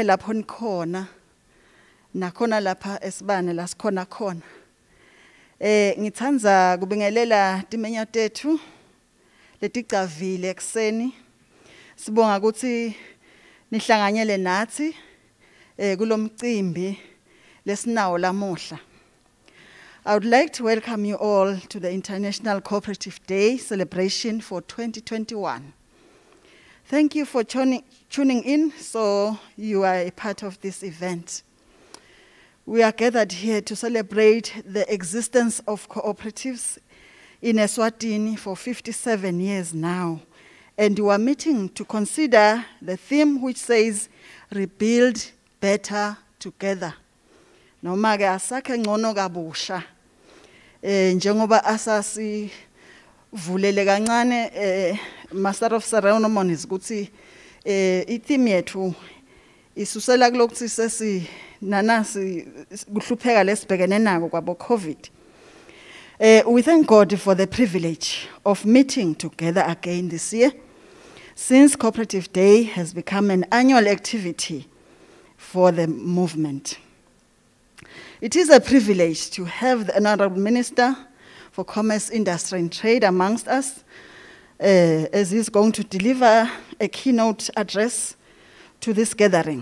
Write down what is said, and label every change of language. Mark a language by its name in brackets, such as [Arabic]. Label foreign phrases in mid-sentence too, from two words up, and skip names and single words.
[Swati] lapho nikhona nakhona lapha esibane la sikhona khona ngithanda kubingelela timenya tethu leticavile ekseni sibonga ukuthi nihlanganyele nathi kulomcimbi lesinawo lamuhla. [English] I would like to welcome you all to the International Cooperative Day celebration for 2021. Thank you for tuning in, so you are a part of this event. We are gathered here to celebrate the existence of cooperatives in Eswatini for 57 years now. And we are meeting to consider the theme which says, Rebuild Better Together. [Swati] Noma ke asakhe ngcono kabusha. Njengoba asasi vulele kancane [English] Master of Ceremonies [Swati] ukuthi itheme yethu isusela kulokuthi sesi nanasi kuhlupheka lesibhekene nako kwabo COVID. [English] We thank God for the privilege of meeting together again this year, since Cooperative Day has become an annual activity for the movement. It is a privilege to have the Honorable Minister for Commerce, Industry and Trade amongst us, as he's going to deliver a keynote address to this gathering.